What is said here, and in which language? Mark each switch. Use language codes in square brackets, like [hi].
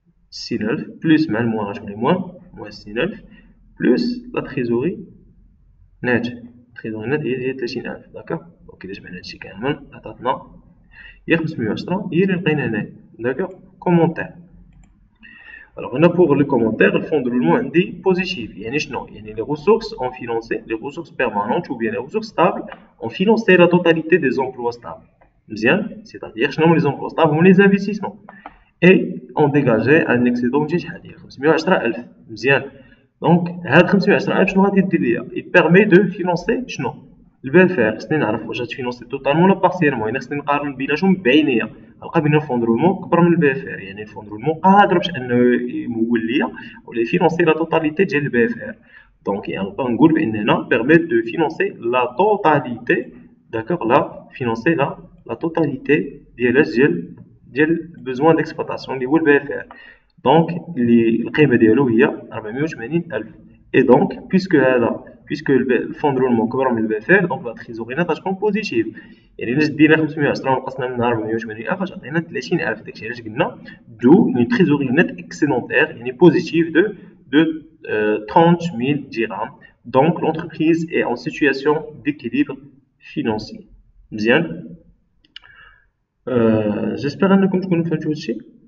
[ar] 60000 بلس مع الموان غتولي موان 60000 بلس لا تريزوري نات التريزوري نات هي 30000 داكا دونك الا جمعنا هادشي كامل عطاتنا هي 510 هي اللي لقينا هنايا داكا كومونتير. [fr] Alors, on a pour les commentaires, le fond de roulement est positif. Yani les ressources ont financé, les ressources permanentes ou bien les ressources stables ont financé la totalité des emplois stables. Bien, c'est-à-dire que les emplois stables ont les investissements et ont dégagé un excédent de 510,000. Bien. Donc, 510,000, il permet de financer [ar] البافير. خصني نعرف واش غتفينونسي توتالمون ولا بارسيالمون، يعني خصني نقارن بيناتهم بعينيا، نلقى بين الفون درولمون كبر من البافير، يعني الفون درولمون قادر باش انه يمول ليا ولا يفينونسي لا توتاليتي ديال البافير. دونك يعني نقدر نقول باننا بيرميت دو فينونسي لا توتاليتي داكوغ لا فينونسي لا توتاليتي ديال البوزوان ديكسبلوطاسيون اللي هو البافير. دونك القيمه ديالو هي 480,000. اي دونك [fr] puisque le fonds de roulement [ar] كبر من البافير دونك لا تريزوري نات غتكون بوزيتيف، يعني الا شدينا 510 ونقصنا منها 480,000 غتعطينا 30,000. داكشي علاش قلنا [fr] دو une trésorerie nette excédentaire يعني positive de 30,000 dirhams. Donc l'entreprise est en situation d'équilibre financier. [ar] مزيان. [fr] j'espère [ar] انكم تكونوا فهمتوا هادشي.